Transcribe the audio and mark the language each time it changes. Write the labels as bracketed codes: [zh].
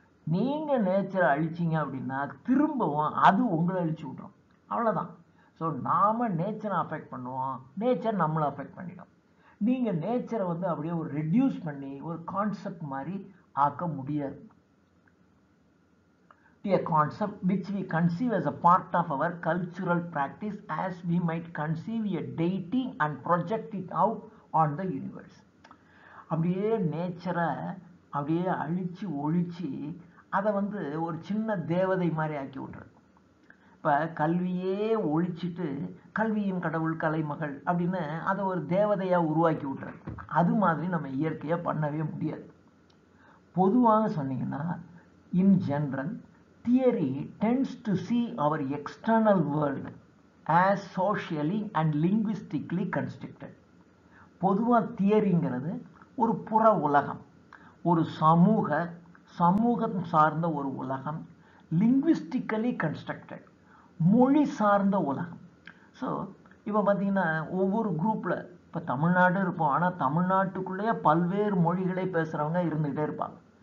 [ta] நீங்கள் நேச்சரை அழிச்சிங்க அப்படின்னா திரும்பவும் அது உங்களை அழிச்சு விட்ரும். அவ்வளோதான். ஸோ ஸோ நாம் நேச்சரை அஃபெக்ட் பண்ணுவோம், நேச்சர் நம்மளை அஃபெக்ட் பண்ணிடும். நீங்கள் நேச்சரை வந்து அப்படியே ஒரு ரெடியூஸ் பண்ணி ஒரு கான்செப்ட் மாதிரி ஆக்க முடியாது. [en] A concept which we conceive as a part of our cultural practice as we might conceive a deity and project it out on the universe. [ta] அப்படியே நேச்சரை அப்படியே அழிச்சு ஒழிச்சு அதை வந்து ஒரு சின்ன தேவதை மாதிரி ஆக்கி விட்றது. இப்போ கல்வியே ஒழிச்சிட்டு கல்வியின் கடவுள் கலைமகள் அப்படின்னு அதை ஒரு தேவதையாக உருவாக்கி விட்றது. அது மாதிரி நம்ம இயற்கையாக பண்ணவே முடியாது. பொதுவாக சொன்னீங்கன்னா in general [en] theory tends to see our external world as socially and linguistically constructed. [ta] பொதுவாக தியரிங்கிறது ஒரு புற உலகம், ஒரு சமூகம் சார்ந்த ஒரு உலகம், லிங்குவிஸ்டிக்கலி கன்ஸ்ட்ரக்டட், மொழி சார்ந்த உலகம். ஸோ இப்போ பார்த்தீங்கன்னா ஒவ்வொரு குரூப்பில் இப்போ தமிழ்நாடு இருப்போம், ஆனால் தமிழ்நாட்டுக்குள்ளேயே பல்வேறு மொழிகளை பேசுகிறவங்க இருந்துகிட்டே இருப்பாங்க.